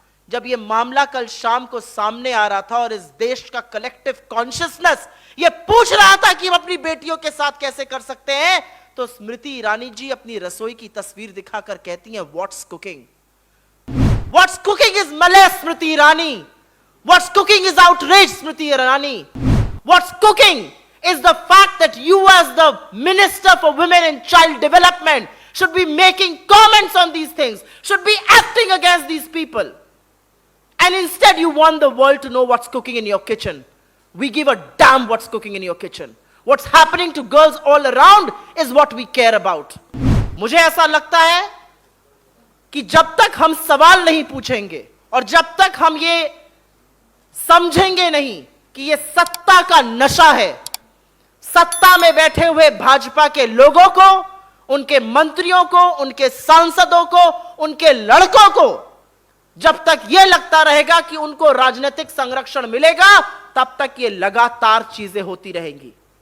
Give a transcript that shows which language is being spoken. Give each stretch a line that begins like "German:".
Hindi: जब यह मामला कल शाम को सामने आ रहा था और इस देश का
English: collective consciousness
Hindi: यह पूछ रहा था कि हम अपनी बेटियों के साथ कैसे कर सकते हैं, तो स्मृति ईरानी जी अपनी रसोई की तस्वीर दिखाकर कहती हैं
English: What's cooking. What's cooking is मले
Hindi: Smriti Irani.
English: What's cooking is outrage, Smriti Irani. What's cooking is the fact that you, as the Minister for Women and Child Development, should be making comments on these things, should be acting against these people. And instead you want the world to know what's cooking in your kitchen. We give a damn what's cooking in your kitchen. What's happening to girls all around is what we care about.
Hindi: मुझे ऐसा लगता है कि जब तक हम सवाल नहीं पूछेंगे और जब तक हम ये समझेंगे नहीं कि ये सत्ता का नशा है, सत्ता में बैठे हुए भाजपा के लोगों को, उनके मंत्रियों को, उनके सांसदों को, उनके लड़कों को जब तक यह लगता रहेगा कि उनको राजनीतिक संरक्षण मिलेगा, तब तक ये लगातार चीजें होती रहेंगी।